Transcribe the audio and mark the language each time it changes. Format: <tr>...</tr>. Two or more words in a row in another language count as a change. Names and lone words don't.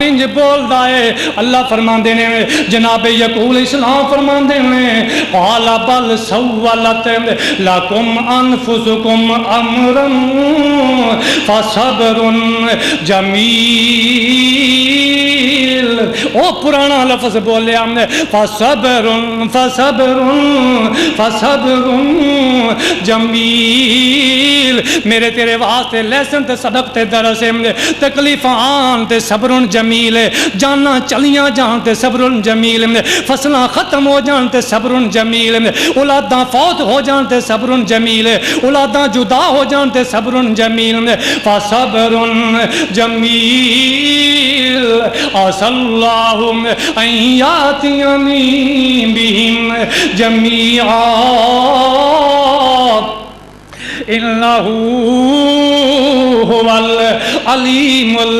<pa>انج بولدا ہے اللہ فرماندے نے جناب یعقوب</pa> <ar>علیہ السلام</ar> <pa>فرماندے نے</pa> <ar>قال بل سولت لکم انفسکم امرا فصبر جمیل</ar> <pa>او پرانا لفظ بولے ہم نے فصبر جمیل میرے تیرے واسطے لیسن تے سبق تے درس تکلیف آن تے</pa> <ar>صبر جمیل</ar> <pa>جانا چلیاں جان تے</pa> <ar>صبر جمیل</ar> <pa>فصلاں ختم ہو جان تے</pa> <ar>صبر جمیل</ar> <pa>اولاداں فوت ہو جان تے</pa> <ar>صبر جمیل</ar> <pa>اولاداں جدا ہو جان تے</pa> <ar>صبر جمیل</ar> <pa>فصبر</pa> <ar>جمیل عسى الله أن يأتيني بهم جميعا إنه هو العليم</ar>